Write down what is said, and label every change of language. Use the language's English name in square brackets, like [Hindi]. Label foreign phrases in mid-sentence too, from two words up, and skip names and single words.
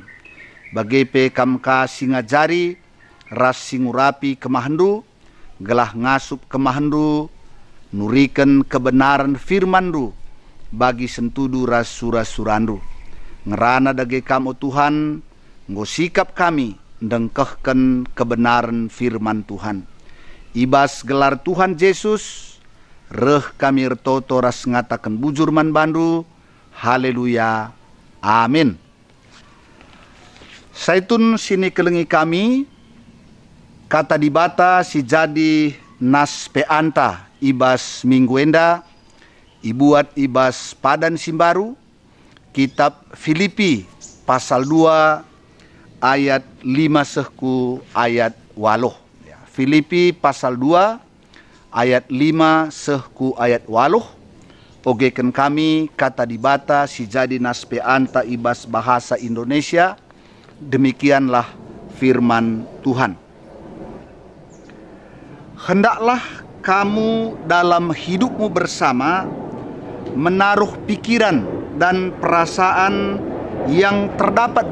[Batak Karo] Bagai pe kamka singajari ras singurapi kemahandu gelah ngasup kemahandu nurikan kebenaran firmandu bagi sentudu ras surah-surandu. Ngerana dage kamu Tuhan, ngosikap kami dengkehkan kebenaran firman Tuhan. Ibas gelar Tuhan Yesus, reh kami ertoto ras ngatakan bujurman bandu, haleluya, amin. Zaitun sini kelengi kami, kata di bata si jadi nas peanta ibas minggu enda, ibuat ibas padan simbaru, kitab Filipi pasal 2 ayat 5 sehku ayat 8. Filipi pasal 2 ayat 5 sehku ayat 8. Ogekan kami kata di bata si jadi nas peanta ibas bahasa Indonesia. [Indonesian] Demikianlah firman Tuhan. Hendaklah kamu dalam hidupmu bersama menaruh pikiran dan perasaan yang terdapat